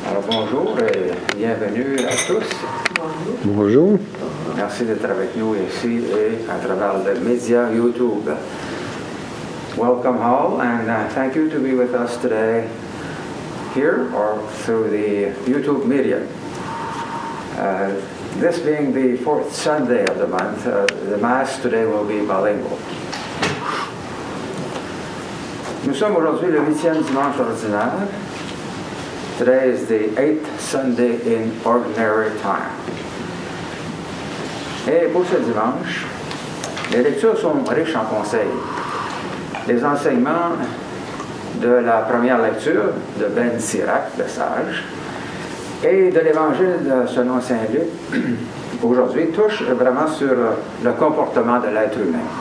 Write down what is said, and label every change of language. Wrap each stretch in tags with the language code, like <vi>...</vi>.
<fr>bonjour et bienvenue à tous. Bonjour. Merci d'être avec nous ici et à travers le média YouTube.</fr> <en>Welcome all and thank you to be with us today here or through the YouTube media. This being the fourth Sunday of the month, the Mass today will be bilingual.</en> <fr>Nous sommes aujourd'hui le 8e dimanche ordinaire.</fr> <en>Today is the 8th Sunday in Ordinary Time.</en> <fr>Et pour ce dimanche, les lectures sont riches en conseils. Les enseignements de la première lecture de Ben Sirac, le sage, et de l'Évangile selon Saint Luc, aujourd'hui, touchent vraiment sur le comportement de l'être humain.</fr>